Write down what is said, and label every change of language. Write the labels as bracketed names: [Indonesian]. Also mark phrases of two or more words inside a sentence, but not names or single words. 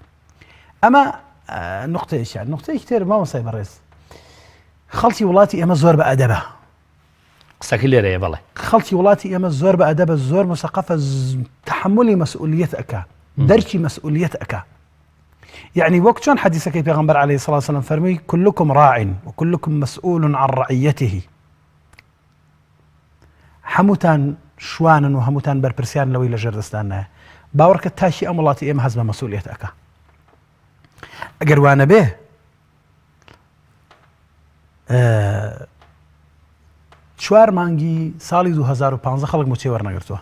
[Central Kurdish] ئەمە نقطەیەکیان. نقطەیەکی تر مامۆستای بەڕێز خەڵکی وڵاتی ئێمە زۆر بە ئەدەبە. قسەکە لێرەیە بەڵێ خەڵکی وڵاتی ئێمە زۆر بە ئەدەبە، زۆر مستەقەفە، تحملی مەسئولیەت ئەکا، دەرکی مەسئولیەت ئەکا. يعني وەک چۆن حەدیثەکەی پێغەمبەر [Arabic] عليه الصلاة والسلام [Central Kurdish] فەرمووی [Arabic] كلكم راع وكلكم مسؤول عن رعيته. [Central Kurdish] هەمووتان شوانن و هەمووتان بەرپرسیان لەوەی لە ژێردەستانە. باوەڕکە تاشی ئەم وڵاتی ئێمە هەست بە مەسئولیەت ئەکا. ئەگەر وانە بێ چوار مانگی ساڵی 2015 خەڵک موچەی وەرنەگرتووە.